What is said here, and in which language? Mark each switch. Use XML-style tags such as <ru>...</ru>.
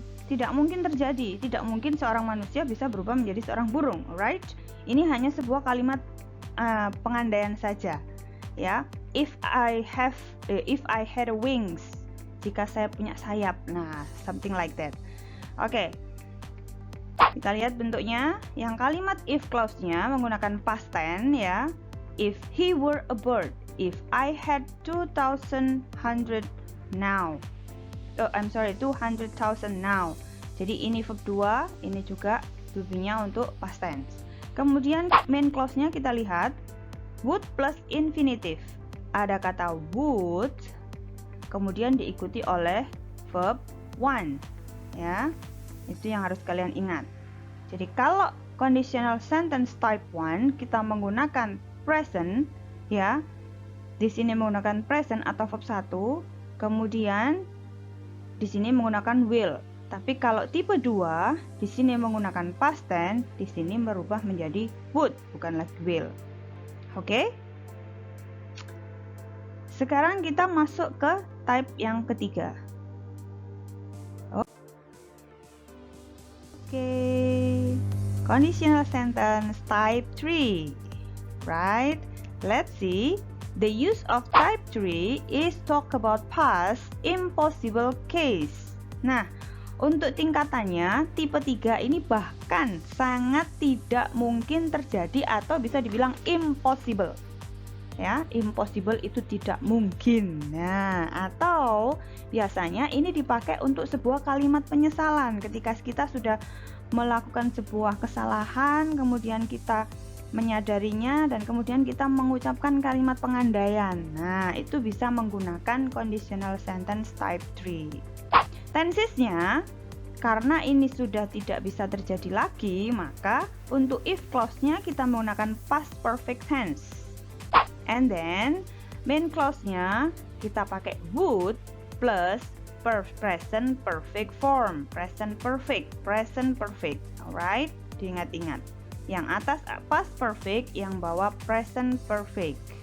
<id>Tidak mungkin terjadi, tidak mungkin seorang manusia bisa berubah menjadi seorang burung, right? Ini hanya sebuah kalimat pengandaian saja, ya.</id> <en>If I had wings,</en> <id>jika saya punya sayap, nah</id> <en>something like that.</en> <id>Oke, kita lihat bentuknya. Yang kalimat if clause-nya menggunakan past tense ya.</id> <en>If he were a bird, if I had 200,000 now. 200,000 now.</en> <id>Jadi ini verb 2, ini juga to-be-nya untuk past tense. Kemudian main clause-nya kita lihat would plus infinitive. Ada kata would, kemudian diikuti oleh verb one, ya. Itu yang harus kalian ingat. Jadi kalau conditional sentence type 1 kita menggunakan present, ya. Di sini menggunakan present atau verb 1, kemudian di sini menggunakan will. Tapi kalau tipe 2, di sini menggunakan past tense, di sini berubah menjadi would, bukan lagi will. Oke? Sekarang kita masuk ke type yang ketiga. Oke.</id> <en>Conditional sentence type 3. Right? Let's see. The use of type 3 is talk about past impossible case.</en> <id>Nah, untuk tingkatannya tipe 3 ini bahkan sangat tidak mungkin terjadi atau bisa dibilang impossible. Ya, impossible itu tidak mungkin. Nah, atau biasanya ini dipakai untuk sebuah kalimat penyesalan ketika kita sudah melakukan sebuah kesalahan, kemudian kita menyadarinya, dan kemudian kita mengucapkan kalimat pengandaian. Nah, itu bisa menggunakan conditional sentence type 3. Tensesnya, karena ini sudah tidak bisa terjadi lagi, maka untuk if clause-nya kita menggunakan past perfect tense.</id> <en>And then, main clause-nya</en> <id>kita pakai</id> <en>would plus present perfect form. Present perfect.</en> <id>Alright, diingat-ingat. Yang atas past perfect, yang bawah present perfect.</id>